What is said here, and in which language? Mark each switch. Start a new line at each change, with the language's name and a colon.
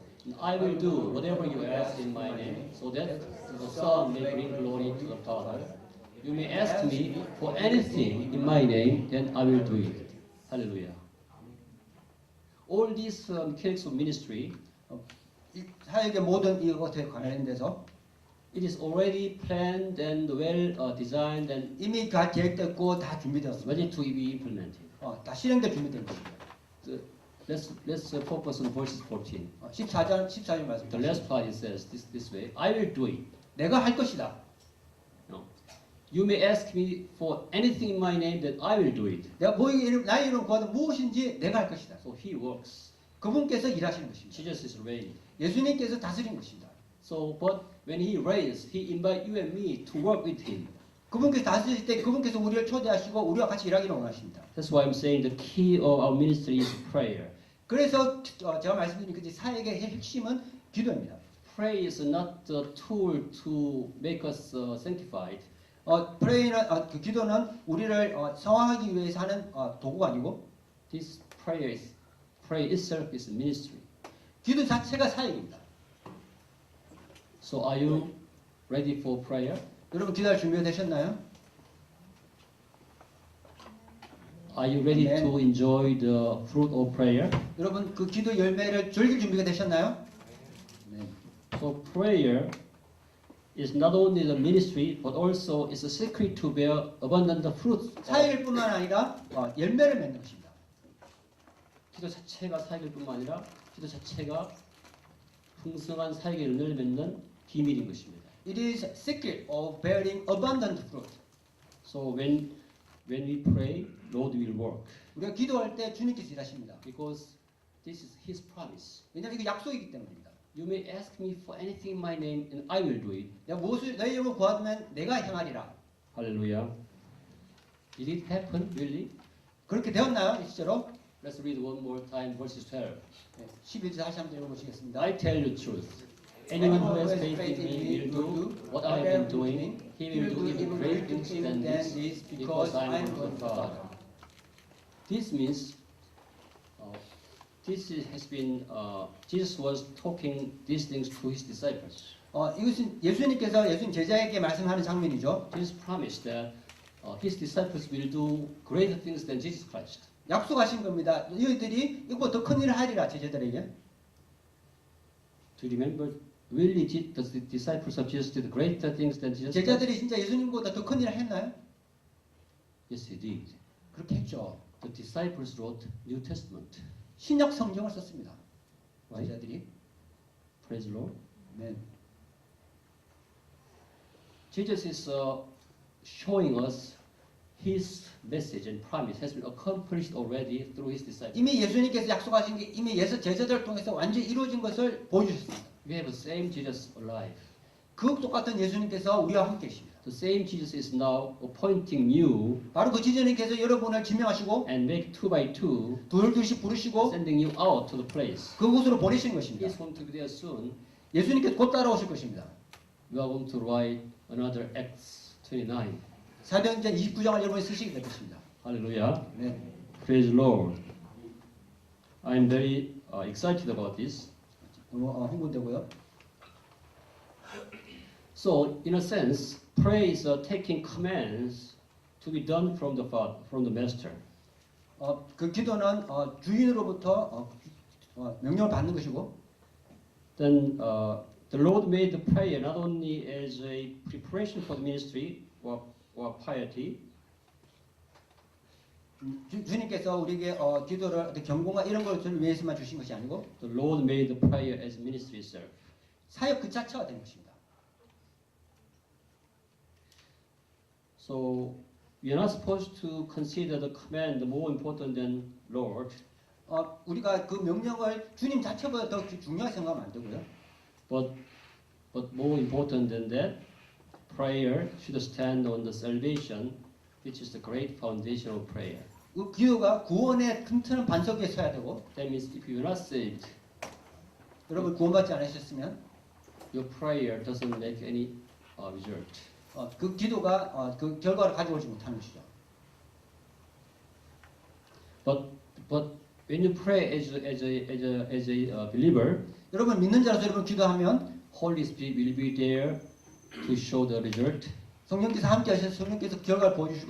English: And I will do whatever you ask in my name, so that the Son may bring glory to the Father. You may ask me for anything in my name, then I will do it. Hallelujah. All these mechanics of ministry,
Korean: 사역의 모든 이것에 관련돼서
English: it is already planned and well designed and
Korean: 이미 다 계획됐고 다 준비되었습니다.
English: ready to be implemented.
Korean: 다 실행될 준비된 것입니다.
English: Let's focus on verses 14.
Korean: 14절 말씀.
English: The last part it says this way: I will do it.
Korean: 내가 할 것이다.
English: No. You may ask me for anything in my name, that I will do it.
Korean: 내가 나의 이름 구하든 무엇인지 내가 할 것이다.
English: So he works.
Korean: 그분께서 일하시는 것입니다.
English: Jesus is reigning.
Korean: 예수님께서 다스리는 것입니다.
English: So, but when he reigns, he invites you and me to work with him.
Korean: 그분께서 다스릴 때 그분께서 우리를 초대하시고 우리와 같이 일하기를 원하십니다.
English: That's why I'm saying the key of our ministry is prayer.
Korean: 그래서 제가 말씀드린 그 사역의 핵심은 기도입니다.
English: Prayer is not the tool to make us sanctified.
Korean: 그 기도는 우리를 성화하기 위해서 하는 도구가 아니고
English: This prayer itself is ministry.
Korean: 기도 자체가 사역입니다.
English: So, are you ready for prayer?
Korean: 여러분 기도할 준비가 되셨나요?
English: Are you ready Amen. to enjoy the fruit of prayer?
Korean: 여러분 그 기도 열매를 즐길 준비가 되셨나요? 네.
English: So prayer is not only the ministry, but also is a secret to bear abundant fruit.
Korean: 사역일 뿐만 아니라 열매를 맺는 것입니다. 기도 자체가 사역일 뿐만 아니라 기도 자체가 풍성한 사역의 열매를 맺는 비밀인 것입니다.
English: It is secret of bearing abundant fruit. So when we pray, Lord will work
Korean: 우리가 기도할 때 주님께서 일하십니다.
English: because this is His promise.
Korean: 왜냐하면 이거 약속이기 때문입니다.
English: You may ask me for anything in my name, and I will do it.
Korean: 내가 무엇을 너희 이름으로 구하면 내가 행하리라.
English: Hallelujah. Did it happen really?
Korean: 그렇게 되었나요? 실제로?
English: Let's read one more time, verses 12.
Korean: 11절 다시 한번 읽어보시겠습니다.
English: I tell you the truth. Anyone who has faith in me will do what I have been doing. He will do even greater things than this, because I am going to the Father. This means Jesus was talking these things to his disciples.
Korean: 이것은 예수님께서 예수님 제자에게 말씀하는 장면이죠.
English: Jesus promised that his disciples will do greater things than Jesus Christ.
Korean: 약속하신 겁니다. 너희들이 이거 더 큰 일을 하리라 제자들에게.
English: Do you remember? Really, the disciples of Jesus did greater things than Jesus Christ?
Korean: 제자들이 진짜 예수님보다 더 큰 일을 했나요?
English: Yes, he did.
Korean: 그렇게 했죠.
English: The disciples wrote New Testament.
Korean: 신약 성경을 썼습니다.
English: Right?
Korean: 제자들이.
English: Praise the Lord.
Korean: 네.
English: Jesus is showing us his message and promise has been accomplished already through his disciples.
Korean: 이미 예수님께서 약속하신 게 이미 제자들을 통해서 완전히 이루어진 것을 보여주셨습니다.
English: We have the same Jesus alive.
Korean: 그 똑같은 예수님께서 우리와 함께 계십니다.
English: The same Jesus is now appointing you
Korean: 바로 그 예수님께서 여러분을 지명하시고
English: and make two by two,
Korean: 둘둘씩 부르시고
English: sending you out to the place.
Korean: 그곳으로 보내시는
English: He
Korean: 것입니다.
English: is going to be there soon.
Korean: 예수님께서 곧 따라오실 것입니다.
English: We are going to write another Acts 29.
Korean: 사도행전 29장을 여러분이 쓰시게 될 것입니다.
English: Hallelujah.
Korean: 네.
English: Praise the Lord. I'm very excited about this.
Korean: 너무 흥분되고요.
English: So, in a sense, prayer is taking commands to be done from the master.
Korean: 그 기도는 주인으로부터 명령을 받는 것이고,
English: Then the Lord made the prayer not only as a preparation for the ministry or piety,
Korean: 주님께서 우리에게 기도를 경공과 이런 것을 위해서만 주신 것이 아니고
English: the Lord made the prayer as ministry itself.
Korean: 사역 그 자체가 된 것입니다.
English: So we are not supposed to consider the command more important than Lord,
Korean: 우리가 그 명령을 주님 자체보다 더 중요하게 생각하면 안 되고요.
English: but more important than that, prayer should stand on the salvation, which is the great foundation of prayer.
Korean: 그 기도가 구원의 튼튼한 반석 위에 서야 되고,
English: That means if you are not saved,
Korean: 여러분 구원받지 않으셨으면
English: your prayer doesn't make any result.
Korean: 그 기도가 그 결과를 가져오지 못하는 것이죠.
English: But when you pray as a believer,
Korean: 여러분 믿는 자로서 여러분 기도하면
English: Holy Spirit will be there to show the result.
Korean: 성령께서 함께 하셔서 성령께서 결과를 보여주실